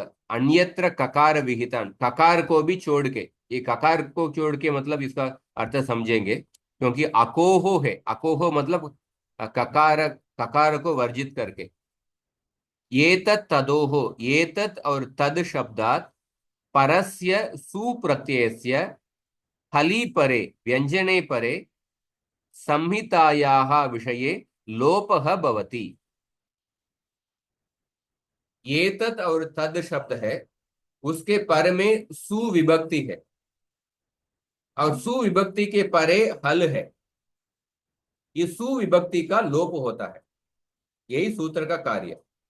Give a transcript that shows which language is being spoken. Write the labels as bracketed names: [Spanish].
[Hindi] अन्यत्र ककार विहितान, ककार को भी छोड़ के, ये ककार को छोड़ के मतलब इसका अर्थ समझेंगे, क्योंकि अकोहो है, अकोहो मतलब ककार, ककार को वर्जित करके। [Sanskrit] ये तदोहो, ये तत् और तद शब्दात परस्य सुप्रत्ययस्य हलि परे व्यंजने परे संहितायाः विषये लोपः भवति। [Hindi] ये तत् और तद शब्द है, उसके पर में सुविभक्ति है, और सुविभक्ति के परे हल है, ये सुविभक्ति का लोप होता है, यही सूत्र का कार्य।